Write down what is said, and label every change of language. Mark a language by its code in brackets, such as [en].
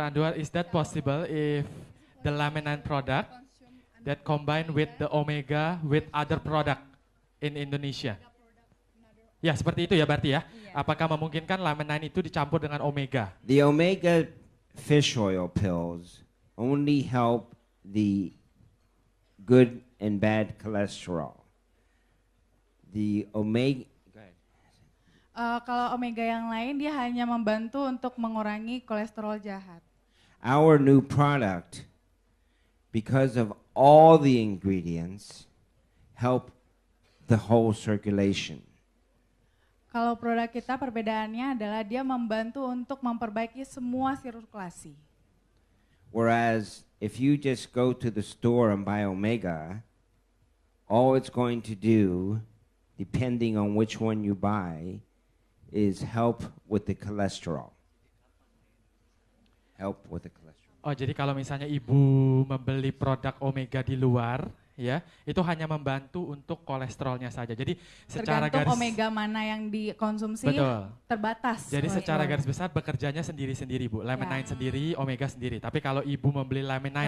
[en] Anduar, is that possible if the laminin product that combine with the omega with other product in Indonesia? [id] Ya seperti itu ya berarti ya. Apakah memungkinkan laminin itu dicampur dengan omega? [en] The omega fish oil pills only help the good and bad cholesterol. The omega [id] Kalau omega yang lain dia hanya membantu untuk mengurangi kolesterol jahat. [en] Our new product, because of all the ingredients, help the whole circulation. [id] Kalau produk kita perbedaannya adalah dia membantu untuk memperbaiki semua sirkulasi. [en] Whereas if you just go to the store and buy Omega, all it's going to do, depending on which one you buy, is help with the cholesterol. Help with the cholesterol. [id] Oh, jadi kalau misalnya ibu membeli produk Omega di luar, ya, itu hanya membantu untuk kolesterolnya saja. Jadi secara Tergantung omega mana yang dikonsumsi, betul. terbatas. Jadi secara kolesterol. garis besar bekerjanya sendiri-sendiri, Bu. Laminine Ya. sendiri, Omega sendiri. Tapi kalau ibu membeli Laminine